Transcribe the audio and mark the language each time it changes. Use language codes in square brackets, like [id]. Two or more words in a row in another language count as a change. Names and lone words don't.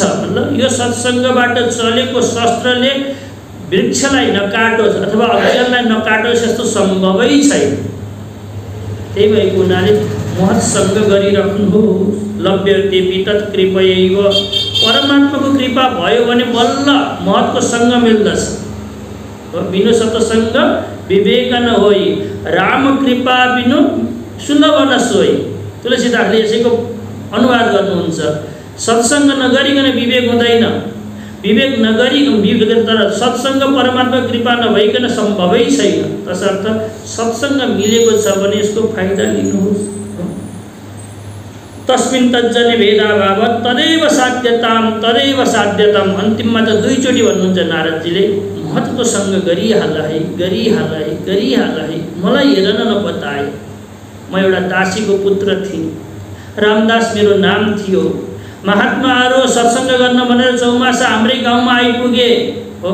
[ne] मतलब यो सत्सङ्गबाट चलेको शस्त्रले वृक्षलाई नकाटोस् अथवा अज्ञानलाई नकाटोस् यस्तो सम्भवै छैन। त्यही भएको हुनाले महत्सङ्ग गरिराख्नुहोस्। [sa] लभ्यतेपि तत्कृपयैव, [ne] परमात्माको कृपा भयो भने बल्ल महतको सङ्ग मिल्दछ। [awa] बिनु सत्सङ्ग विवेक न होइ, राम कृपा बिनु सुलभ न सोई। [ne] तुलसीदासले यसैको अनुवाद गर्नुहुन्छ। सत्सङ्ग नगरिकन विवेक हुँदैन, विवेक नगरी तर सत्सङ्ग परमात्मा कृपा नभइकन सम्भवै छैन। तसर्थ सत्सङ्ग मिलेको छ भने यसको फाइदा लिनुहोस्। [sa] तस्मिन् तज्जने भेदाभाव तदैव साध्यताम तदैव साध्यताम। [ne] अन्तिममा त दुईचोटि भन्नुहुन्छ नारदजीले, महतको सँग गरिहाल है, गरिहाल है, गरिहाल है। मलाई हेर न बताए, म एउटा दासीको पुत्र थिएँ, रामदास मेरो नाम थियो। महात्माहरू सत्सङ्ग गर्न भनेर चौमासा हाम्रै गाउँमा आइपुगे हो।